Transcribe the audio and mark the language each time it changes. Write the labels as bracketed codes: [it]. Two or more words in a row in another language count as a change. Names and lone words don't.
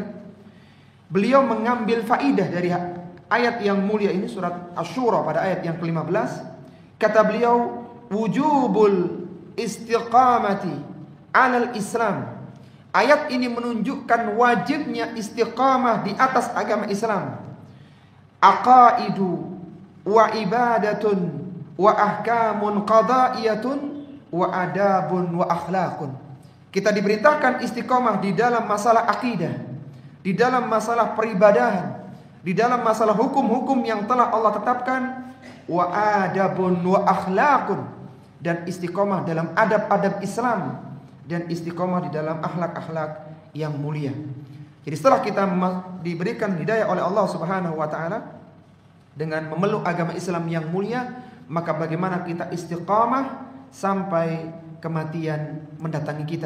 [id] Beliau mengambil faidah dari ayat yang mulia ini, surat Asy-Syura pada ayat yang ke-15. Kata beliau, [ar] وجوب الاستقامة على الإسلام. [id] Ayat ini menunjukkan wajibnya istiqamah di atas agama Islam. [ar] عقائد وعبادات وأحكام قضائية وآداب وأخلاق. [id] Kita diberitakan istiqamah di dalam masalah akidah, di dalam masalah peribadahan, di dalam masalah hukum-hukum yang telah Allah tetapkan, [ar] وآداب وأخلاق, [id] dan istiqamah dalam adab-adab Islam, dan istiqamah di dalam akhlak-akhlak yang mulia. Jadi setelah kita diberikan hidayah oleh Allah [ar] سبحانه وتعالى [id] dengan memeluk agama Islam yang mulia, maka bagaimana kita istiqamah sampai kematian mendatangi kita.